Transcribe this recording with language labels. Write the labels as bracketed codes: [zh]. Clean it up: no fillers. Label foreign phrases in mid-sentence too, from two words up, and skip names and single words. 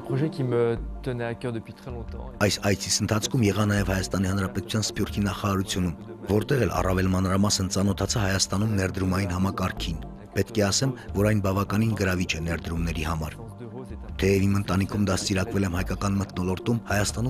[fr] qui me tenait à cœur depuis très longtemps. [hy] Այս այցիս ընթացքում եղա նաև Հայաստանի Հանրապետության Սփյուռքի նախարարությունում, որտեղ էլ առավել մանրամասն ծանոթացա Հայաստանում ներդրումային համակարգին։ Պետք է ասեմ, որ այն բավականին գրավիչ է ներդրումների համար։ Թեև իմ ընտանիքում դաստիարակվել եմ հայկական մթնոլորտում, Հայաստանում